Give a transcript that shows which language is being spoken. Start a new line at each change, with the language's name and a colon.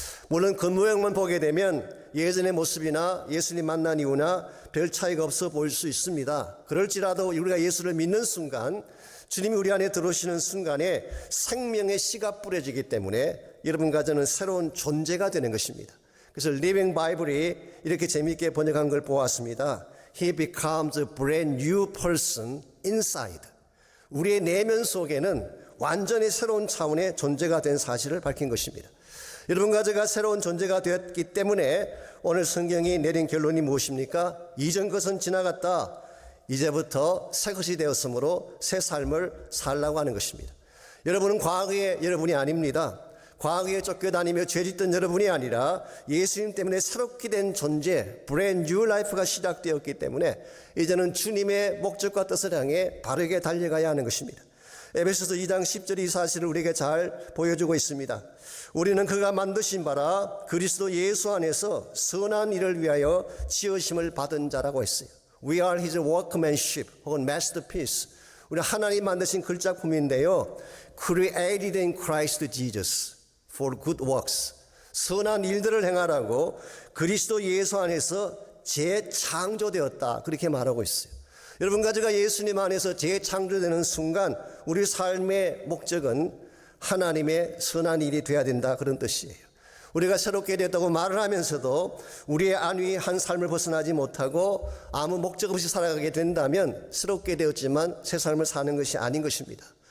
Korean: 물론 그 모양만 보게 되면 예전의 모습이나 예수님 만난 이후나 별 차이가 없어 보일 수 있습니다. 그럴지라도 우리가 예수를 믿는 순간, 주님이 우리 안에 들어오시는 순간에 생명의 씨가 뿌려지기 때문에 여러분과 저는 새로운 존재가 되는 것입니다. 그래서 리빙 바이블이 이렇게 재미있게 번역한 걸 보았습니다.
English: He becomes a brand new person inside.
Korean: 우리의 내면 속에는 완전히 새로운 차원의 존재가 된 사실을 밝힌 것입니다. 여러분과 제가 새로운 존재가 되었기 때문에 오늘 성경이 내린 결론이 무엇입니까? 이전 것은 지나갔다. 이제부터 새 것이 되었으므로 새 삶을 살라고 하는 것입니다. 여러분은 과거의 여러분이 아닙니다. 과거에 쫓겨다니며 죄짓던 여러분이 아니라 예수님 때문에 새롭게 된 존재,
English: brand new life
Korean: 가 시작되었기 때문에 이제는 주님의 목적과 뜻을 향해 바르게 달려가야 하는 것입니다. 에베소서 2장 10절이 이 사실을 우리에게 잘 보여주고 있습니다. 우리는 그가 만드신 바라 그리스도 예수 안에서 선한 일을 위하여 지으심을 받은 자라고 했어요.
English: We are his workmanship 혹은 masterpiece.
Korean: 우리 하나님 만드신 글작품인데요.
English: Created in Christ Jesus for good works.
Korean: 선한 일들을 행하라고 그리스도 예수 안에서 재창조되었다. 그렇게 말하고 있어요. 여러분과 제가 예수님 안에서 재창조되는 순간 우리 삶의 목적은 하나님의 선한 일이 되어야 된다. 그런 뜻이에요. 우리가 새롭게 됐다고 말을 하면서도 우리의 안위한 삶을 벗어나지 못하고 아무 목적 없이 살아가게 된다면 새롭게 되었지만 새 삶을 사는 것이 아닌 것입니다.